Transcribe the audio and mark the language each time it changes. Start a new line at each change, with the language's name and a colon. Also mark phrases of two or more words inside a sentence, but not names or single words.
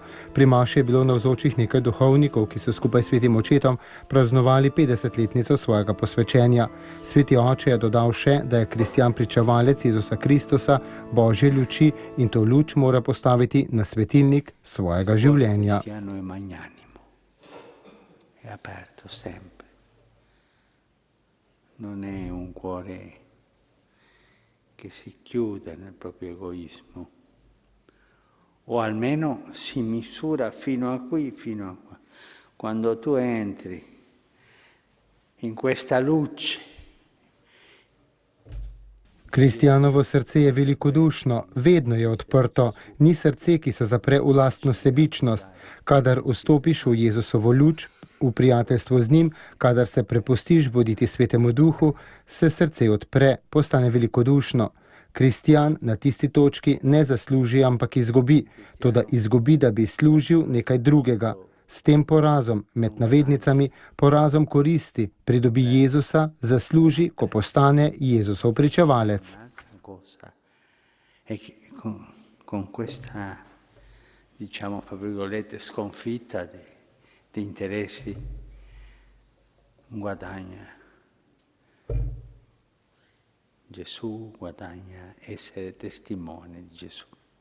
Slovenian: Pri maši je bilo navzočih nekaj duhovnikov, ki so skupaj s svetim očetom praznovali 50-letnico svojega posvečenja. Sveti oče je dodal še, da je kristjan pričevalec Jezusa Kristusa, Božje luči, in to luč mora postaviti na svetilnik svojega življenja.
Italian: È aperto sempre, non è un cuore che si chiude nel proprio egoismo, o almeno si misura fino a qui, fino a qua. Quando tu entri in questa luce.
Slovenian: Kristjanovo srce je velikodušno, vedno je odprto, ni srce, ki se zapre v lastno sebičnost. Kadar vstopiš v Jezusovo luč, v prijateljstvo z njim, kadar se prepustiš voditi svetemu duhu, se srce odpre, postane velikodušno. Kristjan na tisti točki ne zasluži, ampak izgubi. Toda izgubi, da bi služil nekaj drugega. S tem porazom, med navednicami, porazom koristi, pridobi Jezusa, zasluži, ko postane Jezusov pričevalec.
Italian: Con questa, diciamo, fra virgolette, sconfitta di interessi guadagna Gesù, guadagna essere testimone di Gesù.